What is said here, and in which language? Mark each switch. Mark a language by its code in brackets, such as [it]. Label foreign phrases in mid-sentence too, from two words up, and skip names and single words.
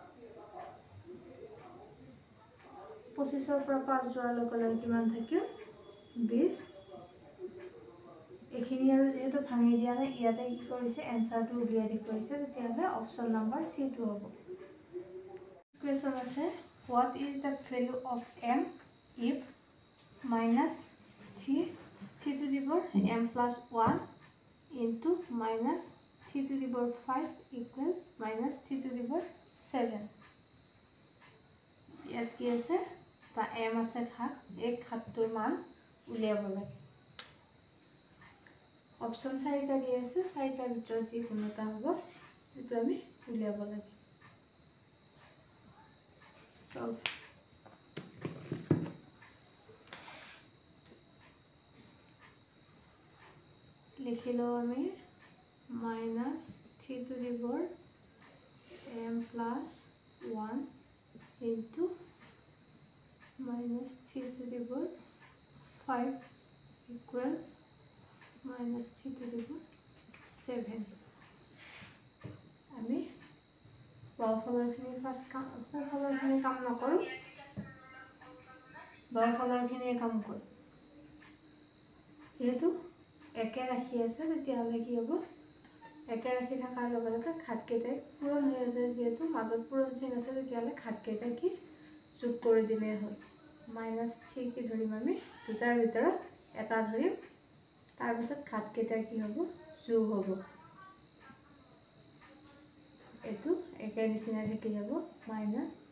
[as] 25 ৰ পৰা 5 যোৱাৰ লগে লগে কিমান থাকিল 20 এইখিনি আৰু যেহেতু ভাঙি দিয়া নাই ইয়াতে কি কৰিছে এনসাৰটো উলিয়াই দি কৰিছে তেতিয়াহ'লে [en] option number C [as] টো হ'ব কোৱেশ্চন আছে [en] what is the value of m if -3 to the power m plus 1 into -3 to the power 5 equal -3 to the power 7 [as] ইয়াত কি আছে তা m আছে ঘাত এই ঘাতটোৰ মান উলিয়াব লাগে অপচন 4টা দিয়া আছে 4টাৰ ভিতৰত যি কোনোটা হ'ব সেইটো আমি উলিয়াব লাগে সলভ লিখিলো আমি [en] -3 to the power m plus 1 into -3 to the power 5 equal -3 to the power 7 [as] আমি বাওঁফালৰখিনি ফাৰ্ষ্ট কাম সোঁফালৰখিনি কাম নকৰোঁ বাওঁফালৰখিনি কাম কৰোঁ যেহেতু একে ৰাশি আছে তেতিয়াহ'লে কি হ'ব একে ৰাশি থকাৰ লগে লগে ঘাতকেইটাই পূৰণ হৈ আছে যেহেতু মাজত পূৰণ চিন আছে তেতিয়াহ'লে ঘাতকেইটা কি যোগ কৰি দিলেই হ'ল -3 কি ধৰিম আমি দুটাৰ ভিতৰত এটা ধৰিম তাৰপিছত ঘাতকেইটা কি হ'ব যোগ হ'ব এটো একে নিচিনা থাকি যাব -7